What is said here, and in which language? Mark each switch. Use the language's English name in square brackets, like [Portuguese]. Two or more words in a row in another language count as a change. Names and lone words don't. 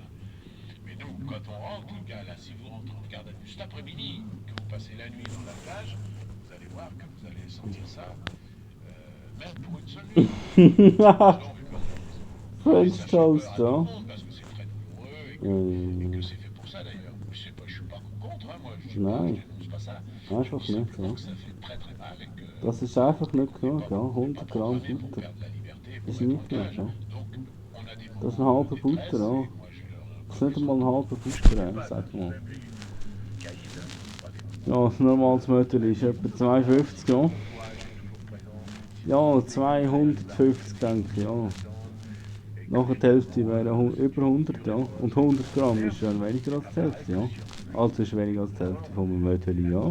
[French] Mais nous, quand on rentre, le gars, là, si vous rentrez en garde à vue cet après-midi, que vous passez la nuit dans la plage, vous allez voir que vous allez sentir ça, même pour une seule nuit. [English] French toast, hein? [French] Parce que c'est très douloureux et que c'est fait pour ça d'ailleurs. Je sais pas, je suis pas contre, hein, moi, je dénonce pas ça. [German] Einfach [French] Je dis [German] nicht, [French] simplement [German] ja. [French] que ça fait très très mal et que [German] Das ist einfach nicht genug, ja. [French] on n'est [German] 100 [French] pas [German] Gramm [French] programmé pour [German] Butter. [French] perdre la liberté, [German] Ist [French] pour être [German] nicht [French] en [German] genug, [French] cage. [German] ja. [French] Donc, on a des [German] Das ist ein [French] moments [German] halber [French] de détresse [German] Butter, ja. [French] et moi je leur [German] Das ist nicht einmal ein halber Butter, sag mal. Ja, ein normales Mötterli ist etwa 52 Gramm. Ja, 250 denke ich, ja. Nachher die Hälfte wäre über 100, ja. Und 100 Gramm ist ja weniger als die Hälfte, ja. Also ist weniger als die Hälfte von einem Mötterli, ja.